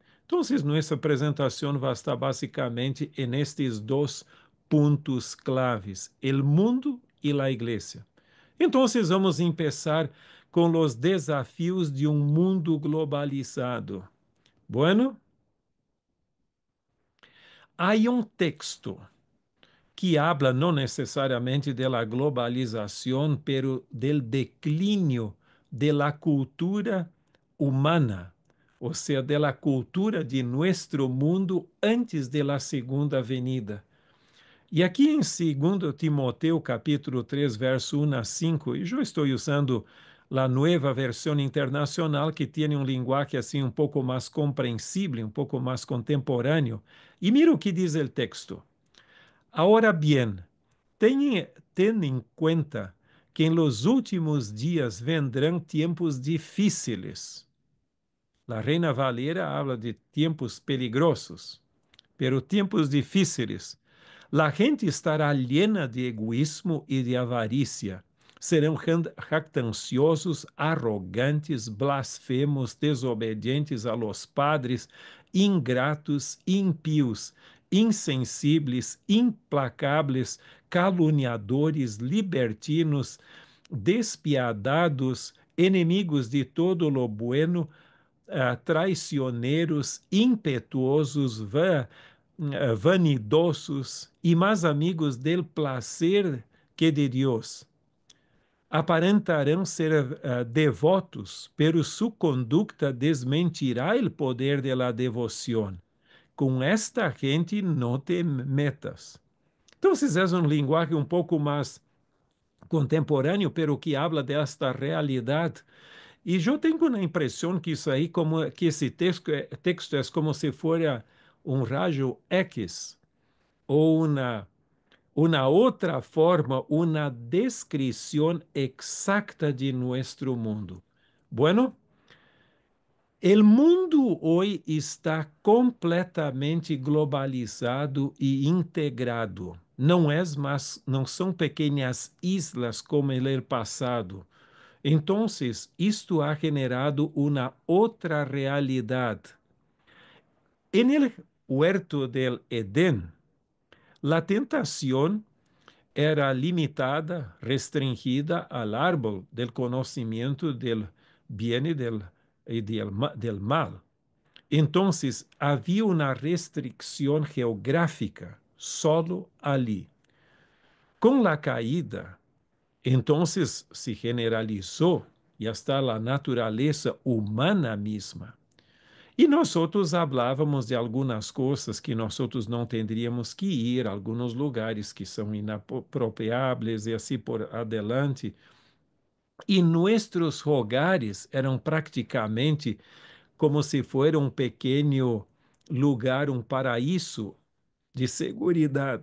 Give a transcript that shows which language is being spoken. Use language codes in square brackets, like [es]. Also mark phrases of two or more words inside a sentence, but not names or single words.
[pt] Então, nossa apresentação vai estar basicamente nestes dois pontos claves: o mundo e a igreja. Então, vamos começar com os desafios de um mundo globalizado. [es] Bueno, [pt] há um texto [es] que habla no necesariamente de la globalización, pero del declinio de la cultura humana, o sea, de la cultura de nuestro mundo antes de la segunda venida. [pt] E aqui em 2 Timoteu, capítulo 3, verso 1 a 5, e eu estou usando a nova versão internacional, que tem um linguagem assim um pouco mais compreensível, um pouco mais contemporâneo. E mira o que diz o texto. [es] Ahora bien, ten en cuenta que en los últimos días vendrán tiempos difíciles. La Reina Valera habla de tiempos peligrosos, pero tiempos difíciles. La gente estará llena de egoísmo y de avaricia. [pt] Serão jactanciosos, arrogantes, blasfemos, desobedientes [es] a los padres, [pt] ingratos, impíos, insensíveis, implacáveis, caluniadores, libertinos, despiadados, inimigos de todo [es] lo bueno, [pt] traicioneiros, impetuosos, vanidosos e mais amigos [es] del placer [pt] que de Deus. Aparentarão ser devotos, [es] pero su conducta desmentirá el poder de la devoción. [pt] Com esta gente não te metas. Então, é um linguagem um pouco mais contemporâneo, [es] pero que habla [pt] desta realidade. E eu tenho a impressão que isso aí, como que esse texto é como se fosse um raio X ou uma outra forma, uma descrição exata de nosso mundo. Bueno, o mundo hoje está completamente globalizado e integrado. Não são pequenas islas como no passado. Então, isto ha generado uma outra realidade. [es] En el huerto del Edén, la tentación era limitada, restringida al árbol del conocimiento del bien y del mal. Entonces, había una restricción geográfica solo allí. Con la caída, entonces se generalizó y hasta la naturaleza humana misma. [pt] E nós outros falávamos de algumas coisas que nós outros não teríamos que ir, alguns lugares que são inapropriáveis e assim por adelante. E nossos hogares eram praticamente como se fosse um pequeno lugar, um paraíso de segurança.